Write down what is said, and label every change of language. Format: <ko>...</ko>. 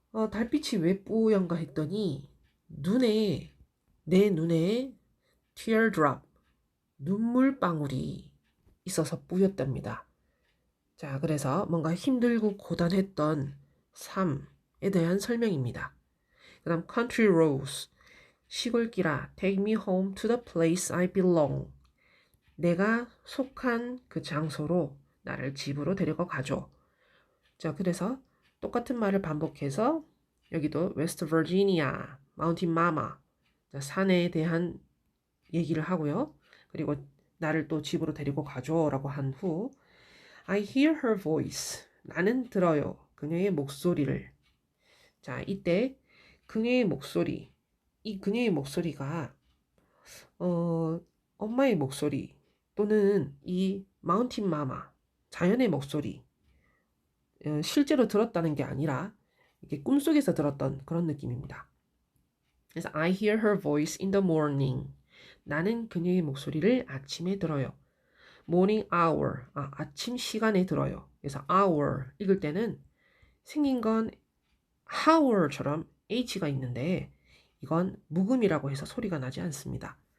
<ko>달빛이 왜 뿌연가 했더니 내 눈에 teardrop, 눈물방울이 있어서 뿌였답니다. 자, 그래서 뭔가 힘들고 고단했던 삶에 대한 설명입니다. 그 다음</ko> <en>country roads,</en> <ko>시골길아,</ko> <en>take me home to the place I belong.</en> <ko>내가 속한 그 장소로 나를 집으로 데려가 가줘. 자, 그래서 똑같은 말을 반복해서 여기도 웨스트 버지니아, 마운틴 마마, 산에 대한 얘기를 하고요. 그리고 나를 또 집으로 데리고 가줘라고 한 후</ko> <en>I hear her voice.</en> <ko>나는 들어요. 그녀의 목소리를. 자, 이때 그녀의 목소리. 이 그녀의 목소리가 엄마의 목소리 또는 이 마운틴 마마, 자연의 목소리. 실제로 들었다는 게 아니라 이게 꿈속에서 들었던 그런 느낌입니다. 그래서</ko> <en>I hear her voice in the morning.</en> <ko>나는 그녀의 목소리를 아침에 들어요.</ko> <en>morning hour,</en> <ko>아침 시간에 들어요. 그래서 hour 읽을 때는 생긴 건 hour처럼 H가 있는데 이건 묵음이라고 해서 소리가 나지 않습니다.</ko>